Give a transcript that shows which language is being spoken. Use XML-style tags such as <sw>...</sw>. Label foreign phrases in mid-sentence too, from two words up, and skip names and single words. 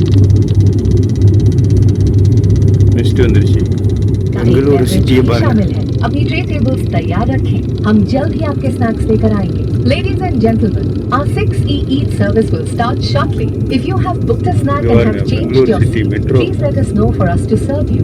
<ta>பெஸ்ட்டு வந்துருச்சு. பெங்களூரு சிட்டியை பாருங்கள்.</ta> <hi>अपनी</hi> <en>tray tables</en> <hi>तैयार रखें, हम जल्द ही आपके स्नैक्स लेकर आएंगे.</hi> <en>Ladies and gentlemen, our 6E Eat service will start shortly. If you have booked a snack and have changed your seat, please let us know for us to serve you.</en>